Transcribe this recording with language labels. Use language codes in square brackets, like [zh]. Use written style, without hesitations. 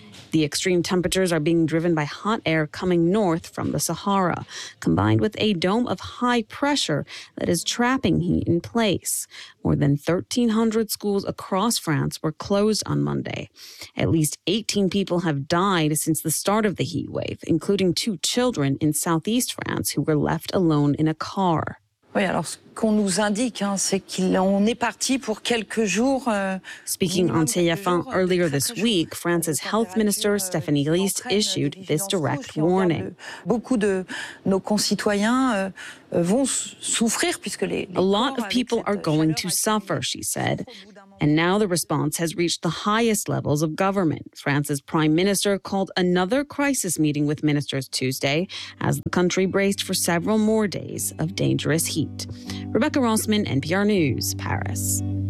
[en] The extreme temperatures are being driven by hot air coming north from the Sahara, combined with a dome of high pressure that is trapping heat in place. More than 1,300 schools across France were closed on Monday. At least 18 people have died since the start of the heat wave, including two children in southeast France who were left alone in a car. [fr] Oui, alors ce qu'on nous indique, hein, c'est qu'on est parti pour quelques jours. [en] Speaking on TF1 earlier this week, France's health minister Stéphanie Liste issued this direct warning. [fr] Beaucoup de nos concitoyens vont souffrir puisque les. [en] A lot of people are going to suffer, she said. And now the response has reached the highest levels of government. France's prime minister called another crisis meeting with ministers Tuesday as the country braced for several more days of dangerous heat. Rebecca Rossman, NPR News, Paris.